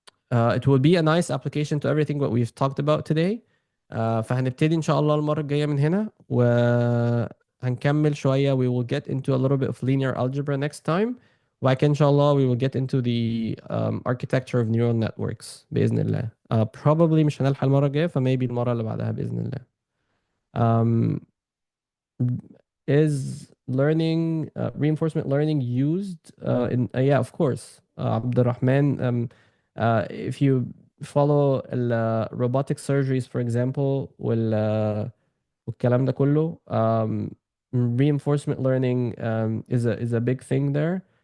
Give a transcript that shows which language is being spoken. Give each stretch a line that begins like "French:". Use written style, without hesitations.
English: It will be a nice application to everything what we've talked about today.
Arabic: فهنبتدي إن شاء الله المرة الجاية من هنا وهنكمل شوية.
English: We will get into a little bit of linear algebra next time.
Arabic: وبعد كده إن شاء الله
English: we will get into the architecture of neural networks
Arabic: بإذن الله. Probably مش هنلحق المرة الجاية, فmaybe المرة اللي بعدها بإذن الله.
English: Is reinforcement learning used yeah, of course. عبد الرحمن, if you follow robotic surgeries, for example,
Arabic: والكلام ده كله,
English: reinforcement learning is a big thing there.